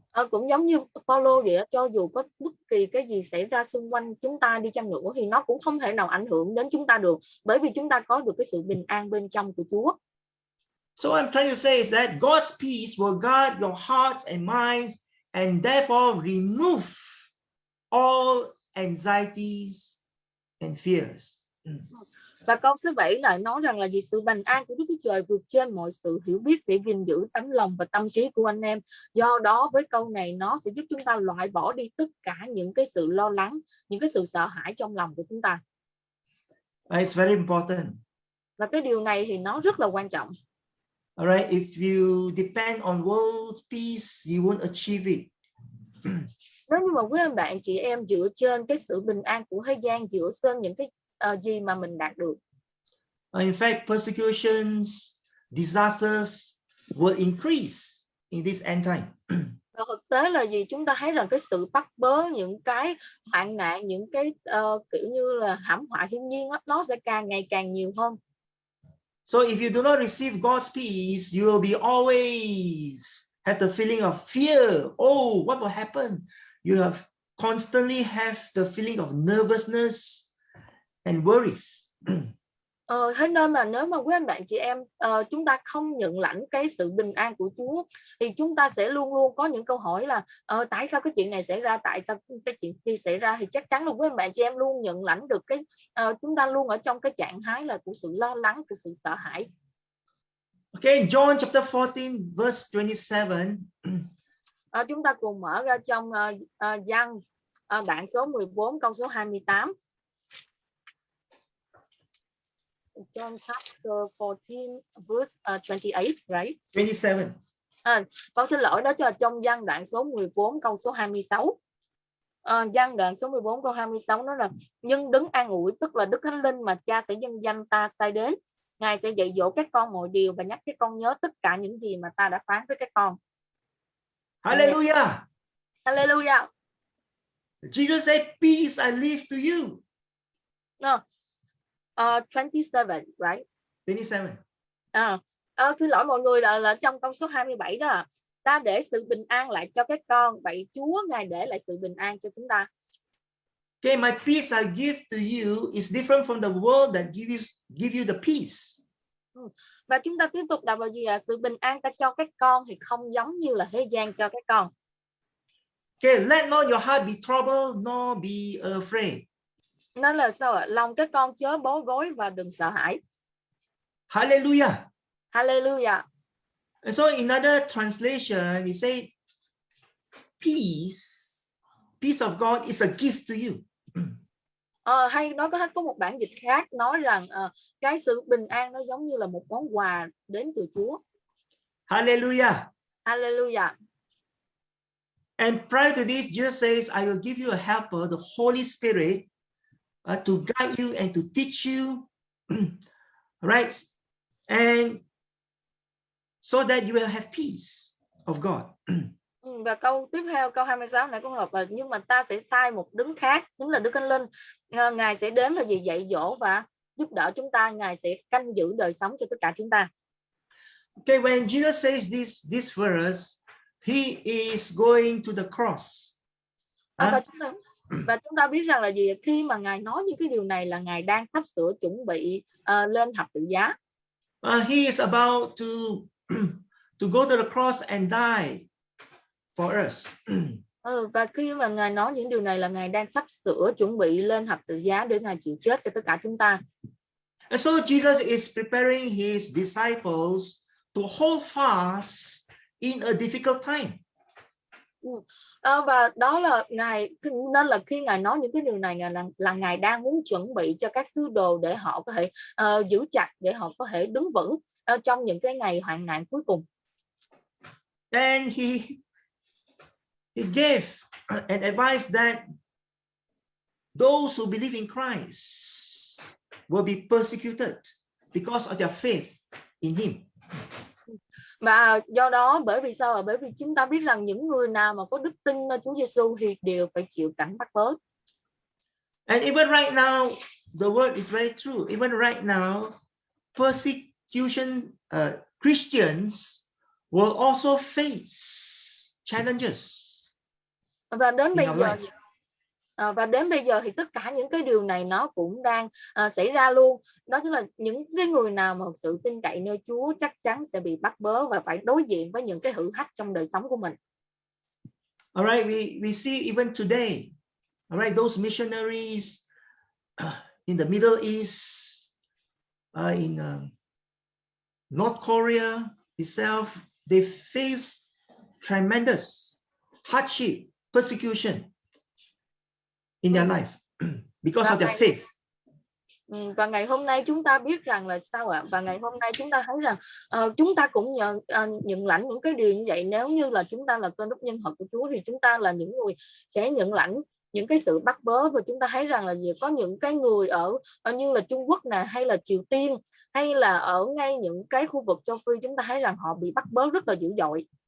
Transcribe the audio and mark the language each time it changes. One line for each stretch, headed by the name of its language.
Vietnamese: Cũng giống như Phaolô vậy, cho dù có bất kỳ cái gì xảy ra xung quanh chúng ta đi chăng nữa thì nó cũng không thể nào ảnh hưởng đến chúng ta được, bởi vì chúng ta có được cái sự bình an bên trong của Chúa.
English: So I'm trying to say is that God's peace will guard your hearts and minds, and therefore remove all anxieties and fears.
Vietnamese: Và câu số 7 lại nói rằng là vì sự bình an của Đức Chúa Trời vượt trên mọi sự hiểu biết sẽ gìn giữ tấm lòng và tâm trí của anh em. Do đó với câu này nó sẽ giúp chúng ta loại bỏ đi tất cả những cái sự lo lắng, những cái sự sợ hãi trong lòng của chúng ta.
English: It's very important.
Vietnamese: Và cái điều này thì nó rất là quan trọng.
English: Alright, if you depend on world peace, you won't achieve it.
Vietnamese: Nếu như mà quý anh bạn chị em dựa trên cái sự bình an của thế gian, dựa trên những cái gì mà mình đạt được.
English: In fact, persecutions, disasters will increase in this end time.
Vietnamese: Và thực tế là gì? Chúng ta thấy rằng cái sự bắt bớ, những cái hoạn nạn, những cái kiểu như là thảm họa thiên nhiên đó, nó sẽ càng ngày càng nhiều hơn.
English: So if you do not receive God's peace, you will be always have the feeling of fear. Oh, what will happen? You have constantly have the feeling of nervousness and worries.
Vietnamese: Thế nên mà nếu mà quý anh bạn chị em chúng ta không nhận lãnh cái sự bình an của Chúa thì chúng ta sẽ luôn luôn có những câu hỏi là tại sao cái chuyện này xảy ra, tại sao cái chuyện kia xảy ra, thì chắc chắn là quý anh bạn chị em luôn nhận lãnh được cái chúng ta luôn ở trong cái trạng thái là của sự lo lắng, của sự sợ hãi.
English: Okay, John chapter 14 verse 27.
Vietnamese: Chúng ta cùng mở ra trong Giăng đoạn số 14 câu số 28.
English: John chapter 14 verse 28, right? 27.
Vietnamese: Con xin lỗi, đó là trong Giăng đoạn số 14 câu số 26. Giăng đoạn số 14 câu 26 nói là nhưng đấng an ủi, tức là Đức Thánh Linh mà Cha sẽ nhân danh ta sai đến, Ngài sẽ dạy dỗ các con mọi điều và nhắc các con nhớ tất cả những gì mà ta đã phán với các con. Hallelujah. Hallelujah.
English: Jesus said, peace I leave to you. No. 27, right? 27.
Vietnamese: Xin lỗi mọi người, là trong câu số 27 đó. Ta để sự bình an lại cho các con. Vậy Chúa Ngài để lại sự bình an cho chúng ta.
English: Okay, my peace I give to you is different from the world that give you the peace.
Vietnamese: Và chúng ta tiếp tục đọc vào gì ạ? Sự bình an ta cho các con thì không giống như là thế gian cho các con.
English: Okay, let not your heart be troubled, nor be afraid.
Vietnamese: Nó là sao ạ? Lòng các con chớ bối rối và đừng sợ hãi. Hallelujah. Hallelujah.
English: And so in another translation, it say, peace of God is a gift to you.
Vietnamese: Hay nó có một bản dịch khác nói rằng cái sự bình an nó giống như là một món quà đến từ Chúa. Hallelujah. Hallelujah.
English: And prior to this, Jesus says, I will give you a helper, the Holy Spirit, to guide you and to teach you, right? And so that you will have peace of God.
Vietnamese: Và câu tiếp theo, câu 26 này cũng đọc là nhưng mà ta sẽ sai một đấng khác, chính là Đức Thánh Linh. Ngài sẽ đến và dạy dỗ và giúp đỡ chúng ta. Ngài sẽ canh giữ đời sống cho tất cả chúng ta.
English: Okay, when Jesus says this verse, he is going to the cross.
Vietnamese: Và chúng ta biết rằng là gì? Khi mà Ngài nói những cái điều này là Ngài đang sắp sửa chuẩn bị lên thập tự giá.
English: He is about to go to the cross and die for us.
Vietnamese: Và khi mà Ngài nói những điều này là Ngài đang sắp sửa chuẩn bị lên thập tự giá để Ngài chịu chết cho tất cả chúng ta.
English: And so Jesus is preparing his disciples to hold fast in a difficult time.
Vietnamese: Và đó là Ngài, nên là khi Ngài nói những cái điều này là Ngài đang muốn chuẩn bị cho các sứ đồ để họ có thể giữ chặt, để họ có thể đứng vững trong những cái ngày hoạn nạn cuối cùng.
English: And he gave an advice that those who believe in Christ will be persecuted because of their faith in him.
Vietnamese: Và do đó, bởi vì sao? Bởi vì chúng ta biết rằng những người nào mà có đức tin nơi Chúa Giêsu thì đều phải chịu cảnh bắt bớ.
English: And even right now, the word is very true. Even right now, persecution Christians will also face challenges.
Vietnamese: Và đến bây giờ thì tất cả những cái điều này nó cũng đang xảy ra luôn. Đó chính là những cái người nào mà sự tin cậy nơi Chúa chắc chắn sẽ bị bắt bớ và phải đối diện với những cái thử thách trong đời sống của mình.
English: All right, we see even today, all right, those missionaries in the Middle East, in North Korea itself, they face tremendous hardship, persecution in their life because of their faith.
Vietnamese: Và ngày hôm nay chúng ta biết rằng là sao ạ? Và ngày hôm nay chúng ta thấy rằng chúng ta cũng nhận lãnh những cái điều như vậy. Nếu như là chúng ta là cơ đốc nhân thật của Chúa thì chúng ta là những người sẽ nhận lãnh những cái sự bắt bớ. Và chúng ta thấy rằng là có những cái người ở như là Trung Quốc nè, hay là Triều Tiên, hay là ở ngay những cái khu vực châu Phi, chúng ta thấy rằng họ bị bắt bớ rất là dữ dội.